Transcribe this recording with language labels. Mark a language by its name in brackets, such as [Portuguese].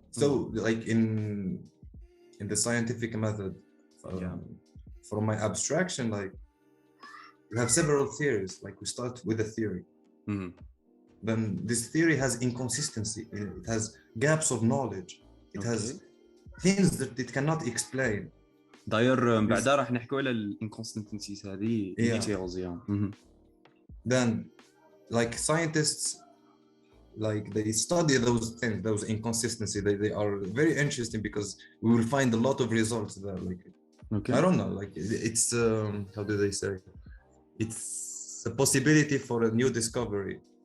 [English] So like in the scientific method, from my abstraction, like you have several theories. Like we start with a theory. Mm-hmm. Then this theory has inconsistency. It has gaps of knowledge. It has things that it cannot explain. [Arabic] داير بعدا راح نحكوا على الانكونسستنسيز هذه details [English] Then like scientists, like they study those things, those inconsistencies. They are very interesting because we will find a lot of results there. Like I don't know, like it's how do they say? It's a possibility for a new discovery.